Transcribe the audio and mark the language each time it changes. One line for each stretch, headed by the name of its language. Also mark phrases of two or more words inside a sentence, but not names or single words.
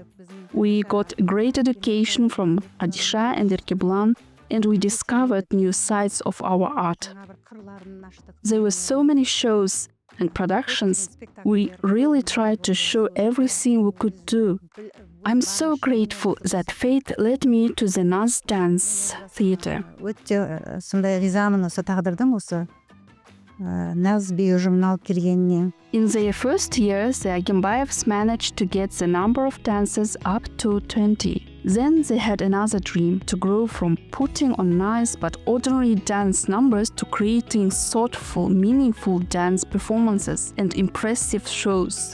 English: We got great education from Adisha and Erkebulan, and we discovered new sides of our art. There were so many shows and productions. We really tried to show everything we could do. I'm so grateful that fate led me to the Nance Dance Theater.
Kazakh: Өте сондай ризамын осы тағдырдың осы наз би ұжымына алып келгеніне.
English: In their first year, the Agimbayevs managed to get the number of dancers up to 20. Then they had another dream, to grow from putting on nice but ordinary dance numbers to creating thoughtful, meaningful dance performances and impressive shows.